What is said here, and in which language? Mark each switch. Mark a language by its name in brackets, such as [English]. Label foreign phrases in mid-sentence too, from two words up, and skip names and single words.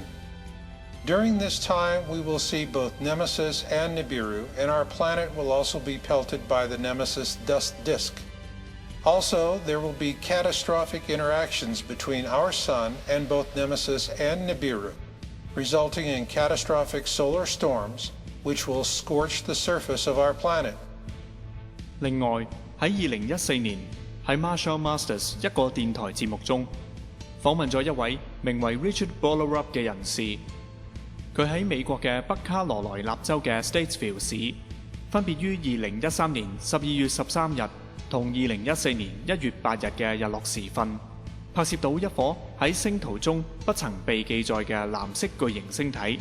[English] During this time, we will see both Nemesis and Nibiru, and our planet will also be pelted by the Nemesis dust disk. Also, there will be catastrophic interactions between our Sun and both Nemesis and Nibiru, resulting in catastrophic solar storms, which will scorch the surface of our planet. [Cantonese] 另外，喺2014年喺 Marshall Masters 一個電台節目中，訪問咗一位名為 Richard Bollerup 嘅人士。佢喺美國嘅北卡羅來納州嘅 Statesville 市，分別於2013年12月13日同2014年1月8日嘅日落時分，拍攝到一顆喺星圖中不曾被記載嘅藍色巨型星體。